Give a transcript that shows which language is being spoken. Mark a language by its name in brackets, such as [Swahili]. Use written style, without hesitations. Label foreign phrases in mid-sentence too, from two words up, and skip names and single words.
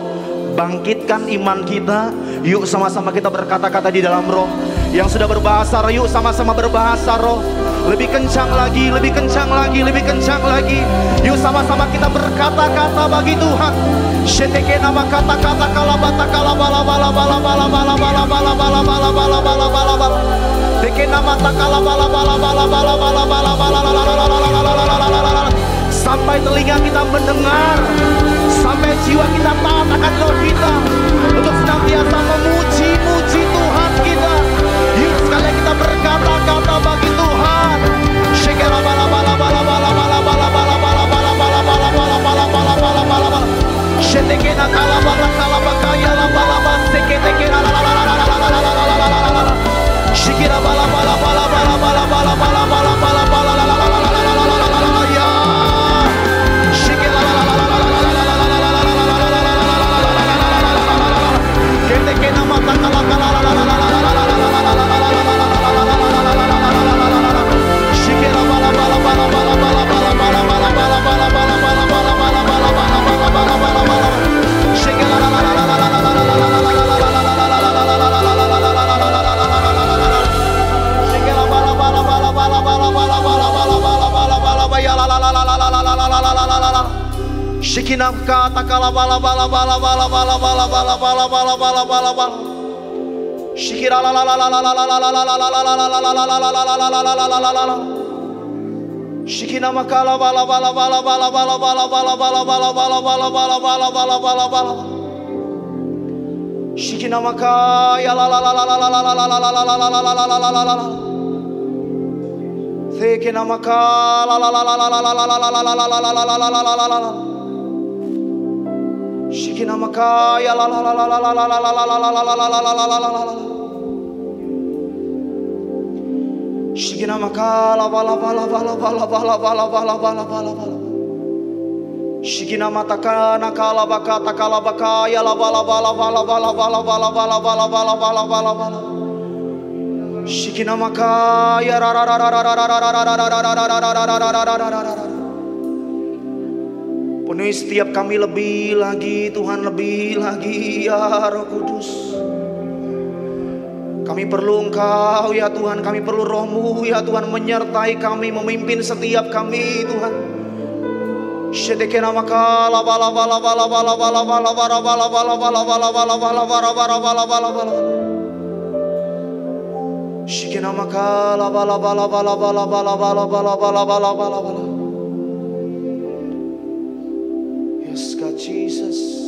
[Indonesian] Bangkitkan iman kita, yuk sama-sama kita berkata-kata di dalam roh. Yang sudah berbahasa roh, yuk sama-sama berbahasa roh. Lebih kencang lagi, lebih kencang lagi, lebih kencang lagi. Yuk sama-sama kita berkata-kata bagi Tuhan. Sheteke nama kata-kata kalabata kalabala bala bala bala bala bala bala bala bala bala bala bala bala. Teke nama takala bala bala bala bala bala bala bala. Sampai telinga kita mendengar, sampai jiwa kita taat akan roh kita untuk senantiasa memuji-muji Tuhan kita. Yuk sekali kita berkata-kata bagi Tuhan. Shekela bala bala bala bala bala bala bala bala bala bala bala bala bala bala bala bala bala. Shetekena kala bala kala bakaya la bala bala seketekena la la la la la la la la la la la. Shikira bala bala bala bala bala bala bala bala bala bala la la la la la la la la la ya. Shikira la la la la la la la la la la la. Ketekena mata kala kala la la la la la la la la la la. Shikira bala bala bala bala bala bala bala bala bala bala bala bala bala bala bala bala bala bala. Shikira la la la la la la la la la la la. Shikinam kata kala bala bala bala bala bala bala bala bala bala bala bala bala. Shikira la la la la la la la la la la la la la la la la la. Shikinam kala bala bala bala bala bala bala bala bala bala bala bala bala bala bala bala bala. Shikinam kaya la la la la la la la la la la la la la la la. Teke namaka la la la la la la la la la la la la la la la la la. Shikinamaka ya la la la la la la la la la la la la la la la la la. Shikinamaka la bala bala bala bala bala bala bala bala bala bala. Shikinamataka nakala bakata kala bakaya la bala bala bala bala bala bala bala bala bala bala bala bala. Shikinamaka ya ra ra ra ra ra ra ra ra ra ra ra ra ra. Penuhi setiap kami lebih lagi Tuhan, lebih lagi ya Roh Kudus. Kami perlu Engkau ya Tuhan, kami perlu Roh-Mu ya Tuhan, menyertai kami, memimpin setiap kami Tuhan. Shedekenamaka la bala bala bala bala bala bala bala bala bala bala bala bala bala bala bala bala bala. Shikinamaka la bala bala bala bala bala bala bala bala bala bala bala. [English] Yes God Jesus.